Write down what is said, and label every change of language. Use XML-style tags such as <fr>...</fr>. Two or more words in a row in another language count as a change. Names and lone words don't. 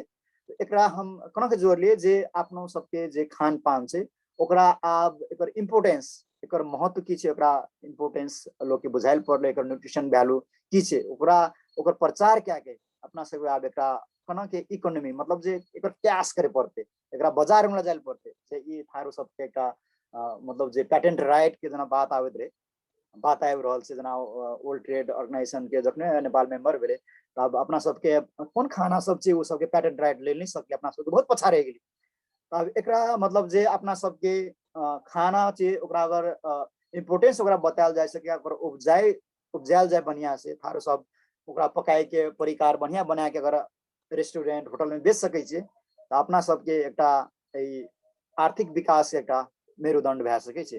<mai>एकरा हम कोना के जोड़लिए जे अपनो सबके जे खान पान छै ओकरा आब एकर इम्पोर्टेंस एकर महत्व की छै, ओकरा इम्पोर्टेंस लोग के बुझाइल पड़ले, एकर</mai> <en>nutrition value</en> <mai>की छै, ओकरा ओकर प्रचार क्या के अपना सब आब एकरा कोना के इकोनॉमी मतलब जे एकर प्रयास करे पड़ते, एकरा बाजार में जाइल पड़ते, जे ई थारू सबके एकटा मतलब जे</mai> <en>patent right</en> <mai>के जना बात आबैत रहे, बात आबि रहल छै जना वर्ल्ड ट्रेड ऑर्गेनाइजेशन के जखने नेपाल मेंबर भेले, तब अपना सबके कोन खाना सब छै ओ सबके</mai> <en>patent right</en> <mai>ले नहीं सकले, अपना सबके बहुत पछा रह गेली। तब एकरा मतलब जे अपना सबके खाना छै ओकरा अगर इम्पोर्टेंस ओकरा बतायल जाय सके, ओकर उपजायल जाए बढ़िया से, थारू सब ओकरा पकाए के परिकार बढ़िया बना के अगर</mai> <en>restaurant hotel</en> <mai>में बेच सकै छियै तो अपना सबके एकटा आर्थिक विकास के एकटा मेरुदंड भए सकै छै।</mai>